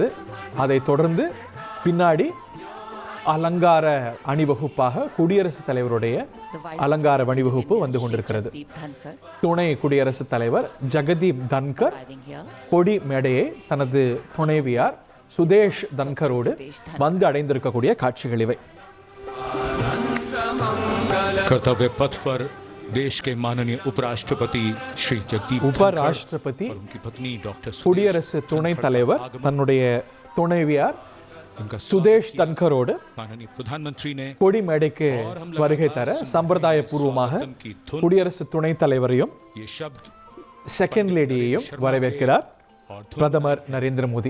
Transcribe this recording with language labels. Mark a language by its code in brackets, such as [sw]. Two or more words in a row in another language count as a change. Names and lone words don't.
[ta] அதை தொடர்ந்து பின்னாடி அலங்கார அணிவகுப்பாக குடியரசுத் தலைவருடைய அலங்கார அணிவகுப்பு வந்து கொண்டிருக்கிறது. துணை குடியரசுத் தலைவர் ஜெகதீப் தன்கர் கொடி மேடையை தனது துணைவியார் சுதேஷ் தன்கரோடு வந்து அடைந்திருக்கக்கூடிய காட்சிகள் இவை. [hi] कर्तव्य पथ पर देश के माननीय उपराष्ट्रपति श्री जगदीप उपराष्ट्रपति उनकी पत्नी डॉक्टर [ta] குடியரசு துணைத் தலைவர் தன்னுடைய துணைவியார் சுதேஷ் தன்கரோடு கொடி மேடைக்கு வருகை தர சம்பிரதாய பூர்வமாக குடியரசு துணைத் தலைவரையும் [en] second ladyயையும் [ta] வரவேற்கிறார் பிரதமர் நரேந்திர மோடி.